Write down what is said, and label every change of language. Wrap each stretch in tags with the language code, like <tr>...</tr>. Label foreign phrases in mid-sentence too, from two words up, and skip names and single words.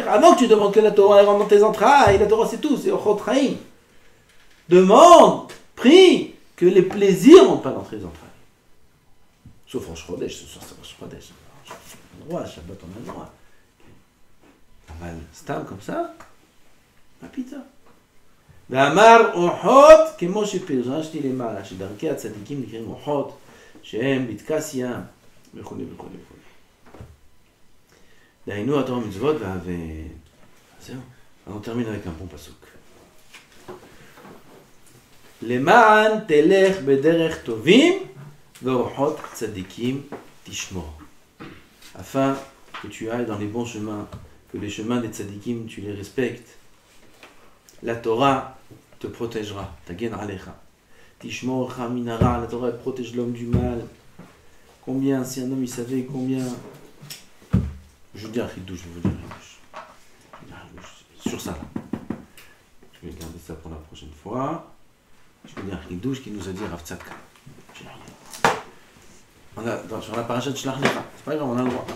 <fr>Avant que tu demandes que la Torah rentre dans tes entrailles, la Torah c'est tout, c'est</fr> <he>אורחות חיים.</he> <fr>Demande, prie, que les plaisirs ne rentrent pas dans tes entrailles. Sauf en Shchodesh, ce soir c'est en Shchodesh. On a le droit, Shabbat on a le droit. Aval, stam comme ça, ma pita.</fr> <he>ואמר אורחות, כמו שפירשתי למעלה, שדרכי הצדיקים נקראים אורחות, שהם בתכסיא, וכו'. דהיינו התורה מצוות זהו,</he> <fr>on termine avec un bon pasuk.</fr> <he>למען תלך בדרך טובים ואורחות צדיקים תשמור.</he> <fr>Afin que tu ailles dans les bons chemins, que les chemins des tzadikim tu les respectes. La Torah te protégera,</fr> <he>תגן עליך. תשמור מרע,</he> <fr>la Torah protège l'homme du mal. Combien, si un homme il savait combien. Je vous dis un chidouche, sur ça. Je vais garder ça pour la prochaine fois. Je vais dire un chidouche qui nous a dit Rav Tzadka. Sur la paracha de Shlach Lecha, c'est pas grave, on a le droit.</fr>